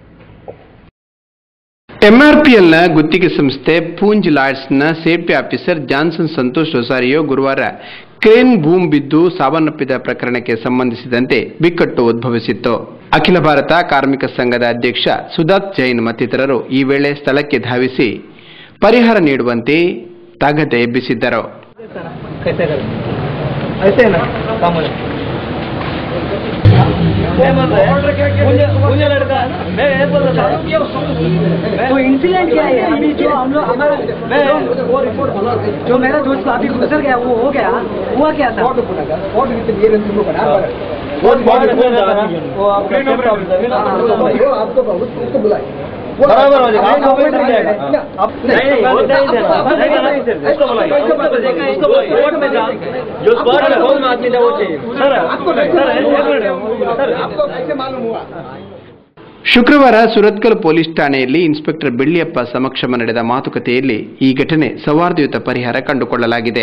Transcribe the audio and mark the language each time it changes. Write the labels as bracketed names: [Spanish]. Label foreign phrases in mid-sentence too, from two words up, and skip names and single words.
[Kannada] ಎಂಆರ್ಪಿಎಲ್ನ ಗುತ್ತಿಗೆ ಸಂಸ್ಥೆ ಪೂಂಜ್ ಲಾಯ್ಡ್ಸ್ನ ಸೇಫ್ಟಿ ಆಫೀಸರ್ ಜಾನ್ಸನ್ ಸಂತೋಷ್ ರೊಸಾರಿಯೋ ಗುರುವಾರ ಕ್ರೇನ್ ಬೂಮ್ ಬಿದ್ದು ಸಾವನ್ನಪ್ಪಿದ ಪ್ರಕರಣಕ್ಕೆ ಸಂಬಂಧಿಸಿದಂತೆ ಬಿಕ್ಕಟ್ಟು ಉದ್ಭವಿಸಿತ್ತು. ಅಖಿಲ ಭಾರತ ಕಾರ್ಮಿಕ ಸಂಘದ ಅಧ್ಯಕ್ಷ ಸುದಾತ್ ಜೈನ್ ಮತ್ತಿತರರು ಈ ವೇಳೆ ಸ್ಥಳಕ್ಕೆ ಧಾವಿಸಿ ಪರಿಹಾರ ನೀಡುವಂತೆ ತಾಗದೆ ಎಬ್ಬಿಸಿದ್ದರು. [Hindi] इंसिडेंट क्या है अभी जो हम लोग हमारा जो मेरा दोस्त अभी गुजर गया वो हो गया हुआ क्या था बराबर हो जाएगा [Kannada] ಶುಕ್ರವಾರ ಸುರತ್ಕಲ್ ಪೊಲೀಸ್ ಠಾಣೆಯಲ್ಲಿ ಇನ್ಸ್ಪೆಕ್ಟರ್ ಬೆಳ್ಳಿಯಪ್ಪ ಸಮಕ್ಷಮ ನಡೆದ ಮಾತುಕತೆಯಲ್ಲಿ ಈ ಘಟನೆ ಸೌಹಾರ್ದಯುತ ಪರಿಹಾರ ಕಂಡುಕೊಳ್ಳಲಾಗಿದೆ.